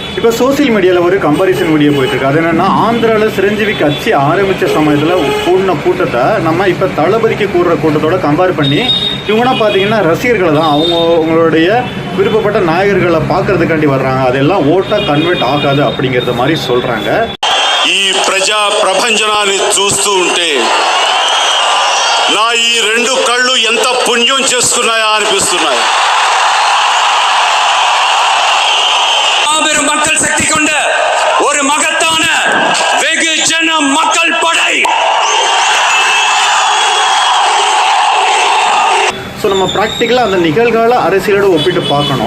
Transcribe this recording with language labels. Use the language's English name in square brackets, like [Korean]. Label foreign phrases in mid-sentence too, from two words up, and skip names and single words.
[Tamil] இப்போ [English] social media [Tamil] ஒரு [English] comparison video [Tamil] போயிட்டுருக்கு. அது என்னென்னா, ஆந்திராவில் சிரஞ்சீவி கட்சி ஆரம்பித்த சமயத்தில் கூடின கூட்டத்தை நம்ம இப்போ தளபதிக்கு கூடுற கூட்டத்தோட கம்பேர் பண்ணி இவங்கன்னா பார்த்தீங்கன்னா ரசிகர்கள் தான் அவங்களுடைய விருப்பப்பட்ட நாயகர்களை பார்க்கறதுக்காண்டி வர்றாங்க, அதெல்லாம் ஓட்டாக கன்வெர்ட் ஆகாது அப்படிங்கிறத மாதிரி சொல்கிறாங்க. [Telugu] ఈ ప్రజా ప్రపంచనాన్ని చూస్తూ ఉంటే నా ఈ రెండు కళ్ళు ఎంత పుణ్యం చేసుకున్నాయా అనిపిస్తున్నాయి. [Tamil] மாபெரும் மக்கள் சக்தி கொண்ட ஒரு மகத்தான வெகுஜன மக்கள் படை. ஸோ நம்ம ப்ராக்டிக்கலாக அந்த நிகழ்கால அரசியலோடு ஒப்பிட்டு பார்க்கணும்.